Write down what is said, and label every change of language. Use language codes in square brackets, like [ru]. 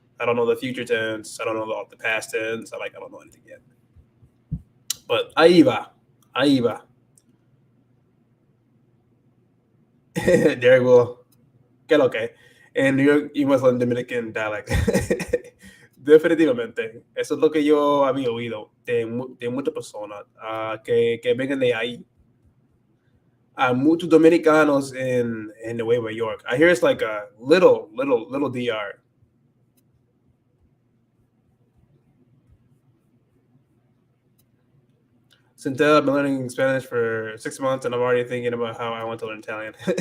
[en] I don't know the future tense. I don't know the past tense. I don't know anything yet. [es] But ahí va, ahí va. [en] Derek will get okay. And you must learn Dominican dialect. [es] Definitivamente. Eso es lo que yo había oído de muchas personas que vengan de ahí. Muchos dominicanos [en] in the [es] Nueva York. [en] I hear it's like a little DR. Since I've been learning Spanish for 6 months, and I'm already thinking about how I want to learn Italian.